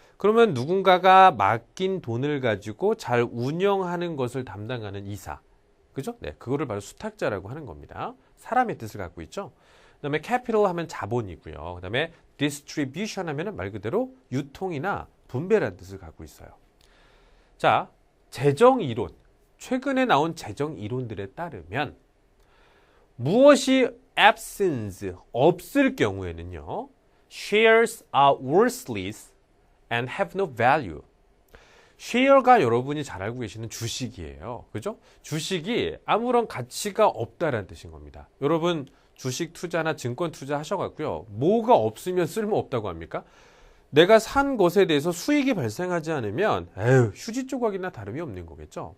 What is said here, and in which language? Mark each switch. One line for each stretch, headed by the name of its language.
Korean: 그러면 누군가가 맡긴 돈을 가지고 잘 운영하는 것을 담당하는 이사. 그죠? 네. 그거를 바로 수탁자라고 하는 겁니다. 사람의 뜻을 갖고 있죠. 그 다음에 capital 하면 자본이고요. 그 다음에 distribution 하면 말 그대로 유통이나 분배라는 뜻을 갖고 있어요. 자, 재정이론. 최근에 나온 재정이론들에 따르면 무엇이 absence, 없을 경우에는요,
English: shares are worthless and have no value.
Korean: share가 여러분이 잘 알고 계시는 주식이에요. 그죠? 주식이 아무런 가치가 없다라는 뜻인 겁니다. 여러분 주식 투자나 증권 투자 하셔갖고요, 뭐가 없으면 쓸모 없다고 합니까? 내가 산 것에 대해서 수익이 발생하지 않으면 휴지 조각이나 다름이 없는 거겠죠.